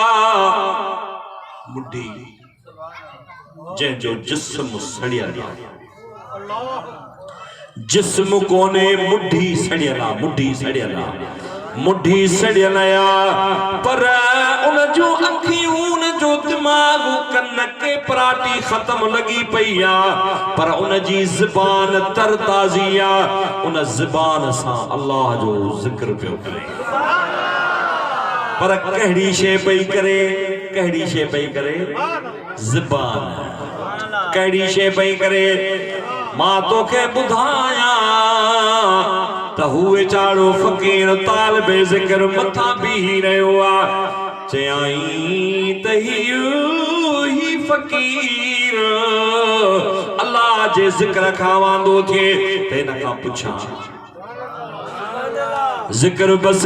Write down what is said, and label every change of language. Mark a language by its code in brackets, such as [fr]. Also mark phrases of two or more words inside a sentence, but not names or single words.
[sd] मुठी जंहिंजो जिस्म सड़ियल जिस्म कोने मुठी सड़ियल मुठी सड़ियल पर उन जो अखियूं उन जो दिमाग कन के पराटी खत्म लगी पई आ पर उन जी ज़बान तरताज़ी आ उन ज़बान सां अल्लाह जो ज़िक्र पियो करे पर कहिड़ी शइ पई करे ज़बान कहिड़ी शइ पई करे मां तोखे ॿुधायां त हू वेचारो फ़कीर तालिबे ज़िक्र मथां बीही रहियो आ चयाई त ही फ़कीर अल्लाह जे ज़िक्र खां वांदो थिए त हिन खां पुछां ज़िक्र बस